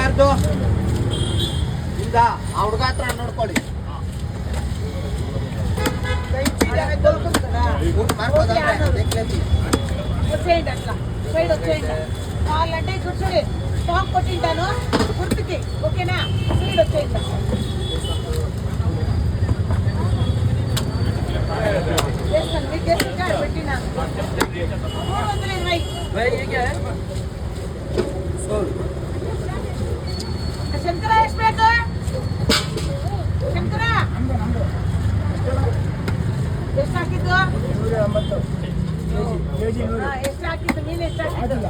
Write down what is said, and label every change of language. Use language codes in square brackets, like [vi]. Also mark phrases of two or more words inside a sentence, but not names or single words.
[kn] ದುಡ್ಡು ಇಂದ ಆ ಹುಡುಗ ಹತ್ರ ನೋಡ್ಕೊಳ್ಳಿ. [te] వచ్చేయండి అట్లా సైడ్ వచ్చేయండి. వాళ్ళంటే చూడండి స్టాక్ కొట్టింటాను గుర్తుకి, ఓకేనా? సైడ్ వచ్చేయండి. చేస్తాను మీకు చేసి కార్డు పెట్టినాను 320. [kn] ಶಂಕರ ಎಷ್ಟು ಬೇಕು? ಶಂಕರ ಎಷ್ಟು ಹಾಕಿದ್ದು? ಎಷ್ಟು ಹಾಕಿದ್ದು? ಮೀನು ಎಷ್ಟು ಹಾಕಿದ್ದು?